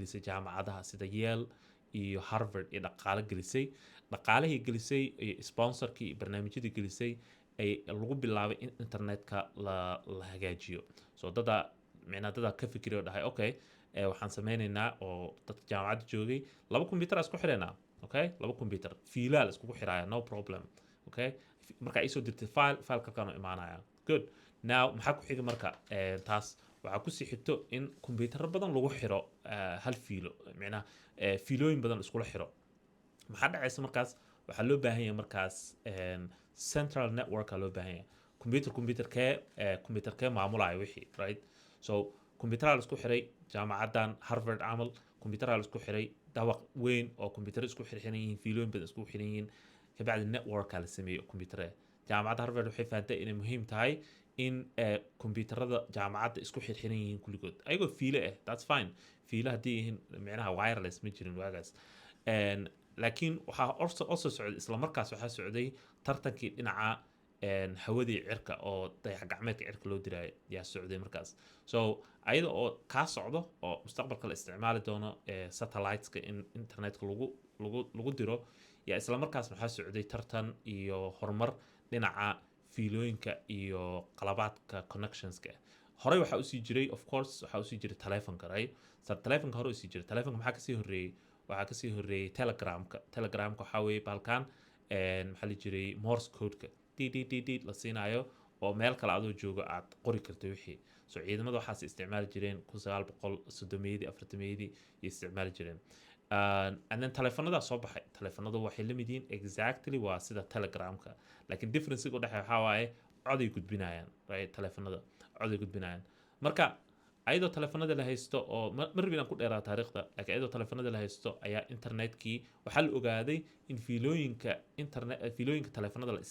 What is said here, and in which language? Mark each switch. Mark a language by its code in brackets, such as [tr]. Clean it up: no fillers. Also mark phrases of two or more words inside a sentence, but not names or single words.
[so] gelisay jaamacadaha sida Yale iyo Harvard iyo dhaqaale gelisay dhaqaalihii gelisay iyo sponsorkii barnaamijyadii gelisay ay lagu bilaabay in internetka la hagaajiyo so dada ka fikiryo dhahay okay waxaan sameynaynaa oo dadka jaamacadda joogay 2 computer isku xireynaa okay 2 computer fiilaal isku xiraaya [en] no problem okay [so] marka ay soo dirtay file kalkaan imaanaya [en] good now [so] maxaa ku xiga marka taas waxaa ku sii xigto in computer badan lagu xiro hal fiilo macnaha fiilooyin badan isku xiro maxaa dhacaysa markaas waxaa loo baahan yahay markaas [en] central network [so] loo baahan yahay computer kee maamulaya wixii [en] right so [so] computer la isku xiray jaamacaddan Harvard camal computer la isku xiray dawaq weyn oo computer isku xiran yihiin fiilooyin badan isku xiran yihiin ka bacdi network la sameeyo computer jaamacadda Harvard waxay fahamtay inay muhiim tahay in computerada jaamacadda isku xiran yihiin kulligood ayagoo fiilo ah [en] that's fine [so] fiilo hadii yihiin macnaha wireless ma jirin waagaas laakiin waxaa also socday isla markaas waxaa socday tartankii dhinaca hawadii cirka oo dayax gacmeedka cirka loo diraayo yaa socday markaas so ayada oo ka socdo oo mustaqbalka la isticmaali doono satelliteska in internetka lagu diro yaa isla markaas waxaa socday tartan iyo horumar dhinaca fiilooyinka iyo qalabaadka connectionska horey waxaa usii jiray [en] of course [so] waxaa usii jiray telefonka right telefonka hore usii jiray telefonka maxaa kasii horeeyey telegramka waxaa weeye balkan maxaa la jiray morse codeka ddd la siinayo oo meel kale adoo joogo aad qori karto wixii so ciidamada waxaas isticmaali jireen 1930 isticmaali jireen [en] and then [so] telefonada soo baxay telefonadu waxay la mid yihiin exactly waa sida telegramka laakiin difference u dhaxay waxa waaye coday gudbinayaan right telefonada coday gudbinayaan marka ayadoo telefoonada la haysto oo mar inaan ku dheeraa taariikhda laakiin ayadoo telefoonada la haysto ayaa internetkii waxaa la ogaaday in fiilooyinka telefoonada la